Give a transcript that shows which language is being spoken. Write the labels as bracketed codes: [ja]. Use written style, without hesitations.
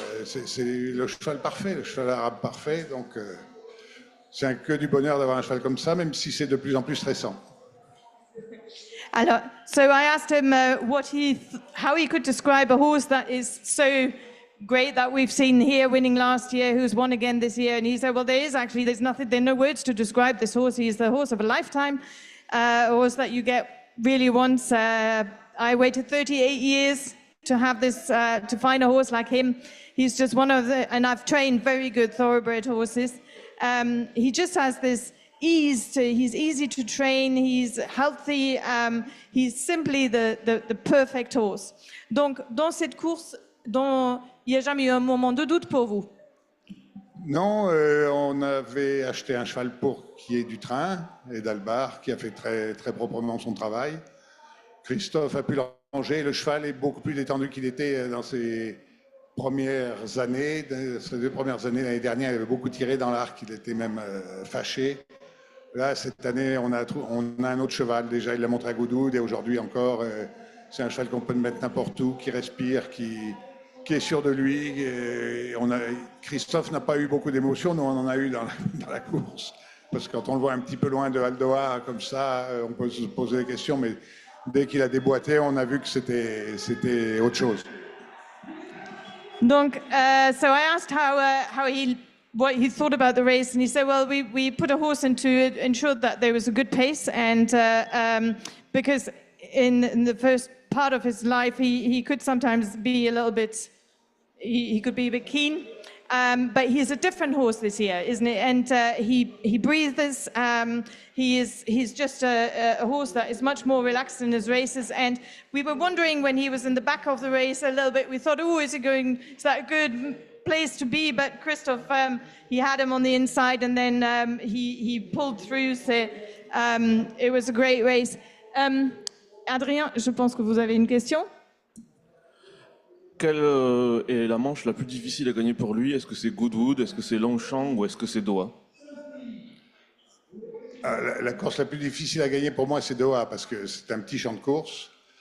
[fr] C'est le cheval parfait, le cheval arabe parfait. Donc c'est que du bonheur d'avoir un cheval comme ça, même si c'est de plus en plus stressant. Alors, [en] so I asked him how he could describe a horse that is so great that we've seen here winning last year, who's won again this year, and he said, well, there's no words to describe this horse. He's the horse of a lifetime, a horse that you get really once. I waited 38 years to have this, to find a horse like him. He's just one of the, and I've trained very good thoroughbred horses. He just has this ease, he's easy to train, he's healthy, he's simply the perfect horse. [fr] Donc, dans cette course, il n'y a jamais eu un moment de doute pour vous? Non, on avait acheté un cheval pour qui est du train, et d'Albar, qui a fait très, très proprement son travail. Christophe a pu l'arranger, le cheval est beaucoup plus détendu qu'il était dans ses premières années. Ces 2 premières années, l'année dernière, il avait beaucoup tiré dans l'arc, il était même fâché. Là, cette année, on a un autre cheval. Déjà, il l'a montré à Goudoud et aujourd'hui encore, c'est un cheval qu'on peut mettre n'importe où, qui respire, qui est sûr de lui. Christophe n'a pas eu beaucoup d'émotions, nous on en a eu dans la course. Parce que quand on le voit un petit peu loin de Aldoa, comme ça, on peut se poser des questions, mais dès qu'il a déboîté, on a vu que c'était autre chose. Donc, [en] so I asked what he thought about the race, and he said, well, we put a horse into it, ensured that there was a good pace, and because in the first part of his life, he could sometimes be a little bit, he could be a bit keen, but he's a different horse this year, isn't it? And he breathes, he's just a horse that is much more relaxed in his races, and we were wondering when he was in the back of the race a little bit, we thought, oh, is that a good place to be? But Christophe, he had him on the inside, and then he pulled through, so it was a great race. [fr] Adrien, je pense que vous avez une question. Quelle est la manche la plus difficile à gagner pour lui? Est-ce que c'est Goodwood, est-ce que c'est Longchamp ou est-ce que c'est Doha? La course la plus difficile à gagner pour moi, c'est Doha, parce que c'est un petit champ de course.